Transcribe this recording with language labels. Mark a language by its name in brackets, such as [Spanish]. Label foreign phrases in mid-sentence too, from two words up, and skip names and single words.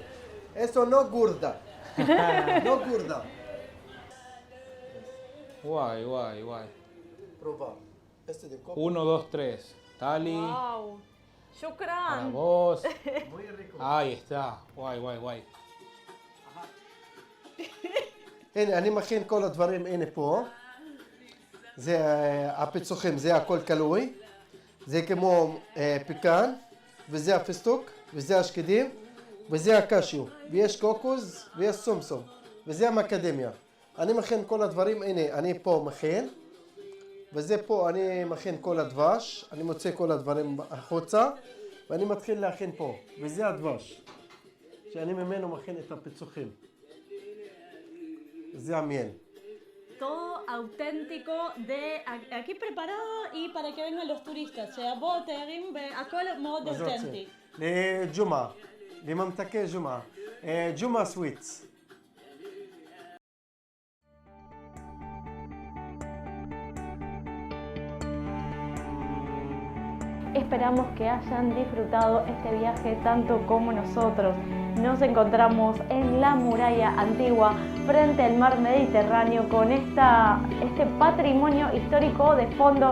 [Spanish] Esto no gorda. No gorda. Guay, guay, guay. Proba. Este de coco. 1, 2, 3. Tali. Wow. Para Shukran. vos. Muy rico. Ahí está. Guay, guay, guay. [Hebrew] הנה, אני מכין כל הדברים, הנה פה. זה הפיצוחים, זה הכל קלוי. זה כמו פיקן, וזה הפיסטוק, וזה השקדים, וזה הקשיו. ויש קוקוס, ויש סומסום. וזה המקדמיה. אני מכין כל הדברים, הנה, אני פה מכין. וזה פה, אני מכין כל הדבש. אני מוצא כל הדברים החוצה. ואני מתחיל להכין פה. וזה הדבש. שאני ממנו מכין את הפיצוחים. זה המיel. [Spanish] Todo auténtico de aquí preparado y para que vengan los turistas. O sea, vos te acá modo auténtico. [Hebrew] לג'ומעה, לממתקי ג'ומעה. ג'ומעה סוויטס. [Spanish] Esperamos que hayan disfrutado este viaje tanto como nosotros. Nos encontramos en la muralla antigua frente al mar Mediterráneo con este patrimonio histórico de fondo.